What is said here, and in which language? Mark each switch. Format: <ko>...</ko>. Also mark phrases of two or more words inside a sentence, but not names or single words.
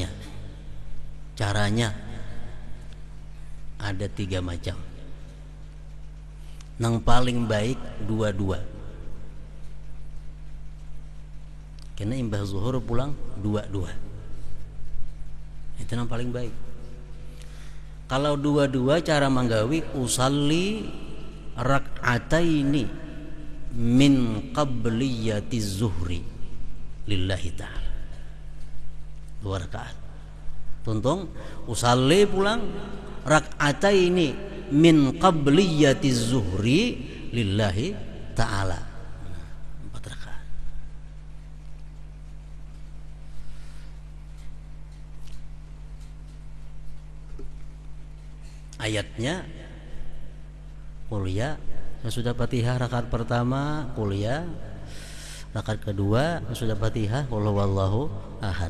<id>Caranya ada 3 macam.</id> <bjn>Nang paling baik 2-2. Karena imbah zuhur pulang 2-2. Itu nang paling baik. Kalau 2-2 cara manggawi,</bjn> <ar>أُصَلِّي رَكْعَتَيْنِ مِنْ قَبْلِيَّةِ الظُّهْرِ لِلّٰهِ تَعَالَى.</ar> <bjn>2 rakaat. Tuntung</bjn> <ar>usalli pulang رَكْعَتَيْنِ مِنْ قَبْلِيَّةِ الظُّهْرِ لِلّٰهِ تَعَالَى.</ar> <bjn>4 rakaat.</bjn> <id>Ayatnya</id> <ar>قُلْ يَا,</ar> <id>sesudah Fatihah rakaat pertama</id> <ar>قُلْ يَا,</ar> <id>Rakaat kedua sudah Fatihah</id> <ar>قُلْ هُوَ اللّٰهُ أَحَدٌ.</ar>